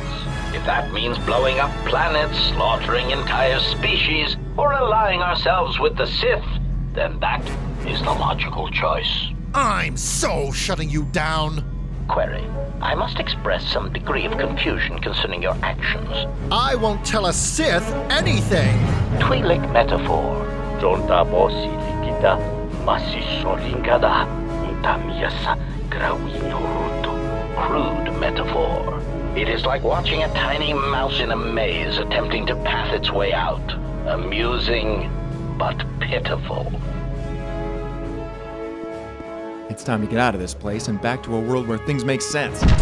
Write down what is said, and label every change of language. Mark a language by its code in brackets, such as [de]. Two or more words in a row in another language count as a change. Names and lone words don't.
[en] If that means blowing up planets, slaughtering entire species, or allying ourselves with the Sith, then that is the logical choice. I'm so shutting you down. Query. I must express some degree of confusion concerning your actions. I won't tell a Sith anything. Twi'lek metaphor. Jonta bosi likita, Masisolingada Utamiasa Grawinoruto. Crude metaphor. It is like watching a tiny mouse in a maze attempting to path its way out. Amusing, but pitiful. It's time to get out of this place and back to a world where things make sense.